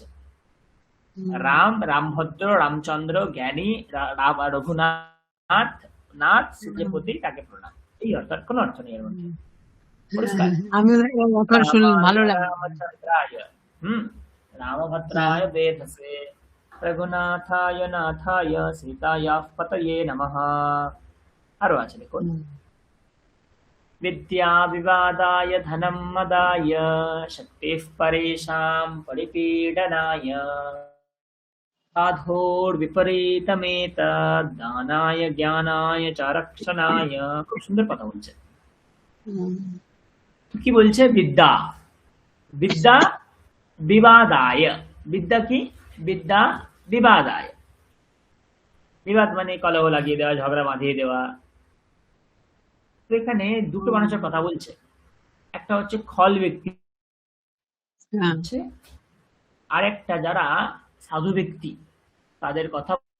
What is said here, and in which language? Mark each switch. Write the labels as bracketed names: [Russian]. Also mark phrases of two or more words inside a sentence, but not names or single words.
[Bangla] রাম, রামভদ্র, রামচন্দ্র, জ্ঞানী, রঘুনাথ, নাথ সূর্যপতি, তাকে প্রণাম, এই অর্থ, কোন অর্থ নেই এর মধ্যে। পরিষ্কার? ভালো লাগে। [Sanskrit] রামভদ্রায় বেধসে রঘুনাথায় নাথায় সীতায়াঃ পতয়ে নমঃ। [Bangla] আরো আছে, দেখুন। [Sanskrit] विद्या विवादाय धनं मदाय शक्तिः परेषां परिपीडनाय साधोर्विपरीतमेतद् दानाय ज्ञानाय च रक्षणाय। [Bangla] খুব সুন্দর কথা বলছে। কি বলছে? [Sanskrit] বিদ্যা, বিদ্যা বিবাদায়। [Bangla] বিদ্যা কি? [Sanskrit] বিদ্যা বিবাদায়। [Bangla] বিবাদ মানে কলহ লাগিয়ে দেওয়া, ঝগড়া বাঁধিয়ে দেওয়া। এখানে দুটো মানুষের কথা বলছে, একটা হচ্ছে খল ব্যক্তি, আর একটা যারা সাধু ব্যক্তি, তাদের কথা।